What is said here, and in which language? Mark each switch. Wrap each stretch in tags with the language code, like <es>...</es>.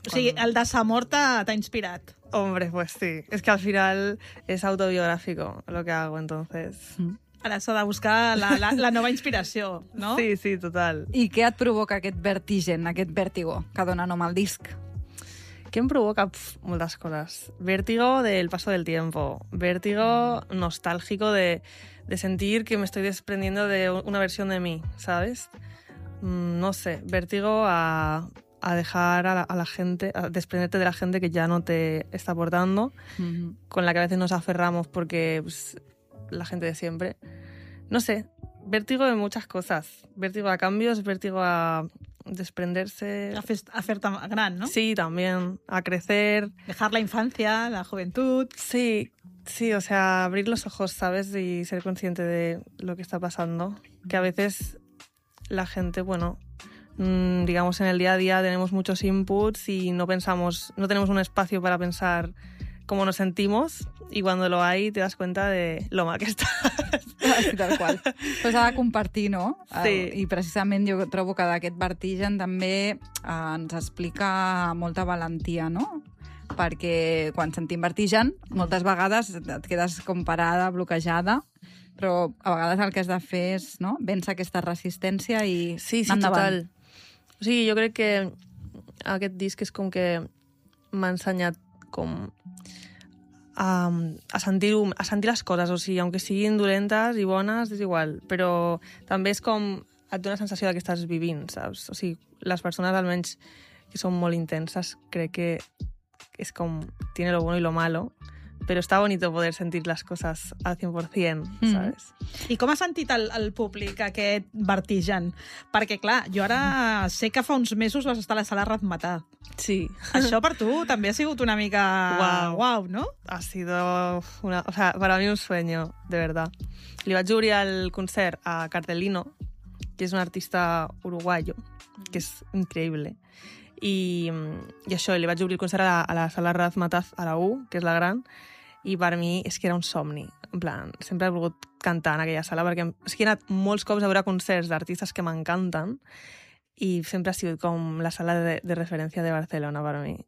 <ca>O sigui, el desamor t'ha inspirat.</ca> <es>Hombre, pues sí. És que al final és autobiográfico lo que hago, entonces...</es> <ca>Ara s'ha de buscar la nova inspiració, no?</ca> <es>Sí, sí, total.</es> <ca>I què et provoca aquest vertigen, aquest vértigo que dona nom al disc? Què em provoca? Pff, moltes coses.</ca> <es>Vértigo del paso del tiempo. Vértigo nostálgico de sentir que me estoy desprendiendo de una versión de mí, ¿sabes? No sé, vértigo a dejar a la gente, a desprenderte de la gente que ya no te está aportando, con la que a veces nos aferramos porque pues, la gente de siempre. No sé, vértigo de muchas cosas. Vértigo a cambios, vértigo a desprenderse.</es> <ca>A ser tan gran, ¿no?</ca> <es>Sí, también. A crecer. Dejar la infancia, la juventud. Sí, sí, o sea, abrir los ojos, ¿sabes? Y ser consciente de lo que está pasando. Que a veces la gente, bueno... digamos, en el día a día tenemos muchos inputs y no pensamos, no tenemos un espacio para pensar cómo nos sentimos, y cuando lo hay te das cuenta de lo mal que estás.</es> <ca>Sí, tal qual. Pues s'ha de compartir, no? Sí. I precisament jo trobo que d'aquest vertigen també ens explica molta valentia, no? Perquè quan sentim vertigen, moltes vegades et quedes com parada, bloquejada, però a vegades el que has de fer és, no?, vèncer aquesta resistència i sí, sí, endavant. Total. O sigui, jo crec que aquest disc és com que m'ha ensenyat com a sentir les coses, o sigui, aunque siguin dolentes i bones, és igual, però també és com et dona la sensació que estàs vivint, saps? O sigui, les persones, almenys, que són molt intenses, crec que és com</ca> <es>tiene lo bueno y lo malo,</es> <ca>però està bonito poder sentir les coses al 100%, saps? I com ha sentit el públic aquest vertigen? Perquè, clar, jo ara sé que fa uns mesos vas estar a la sala Razzmatazz. Sí. Això per tu també ha sigut una mica... Wow, no?</ca> <es>Ha sido una... O sea, para mí un sueño, de verdad.</es> <ca>Li vaig obrir el concert a Cardelino, que és un artista uruguayo, que és increïble. I això, li vaig obrir el concert a la sala Razzmatazz, a la U, que és la gran, i per mi és que era un somni. En plan, sempre he volgut cantar en aquella sala, perquè és que he anat molts cops a veure concerts d'artistes que m'encanten, i sempre ha sigut com la sala de referència de Barcelona per mi.</ca>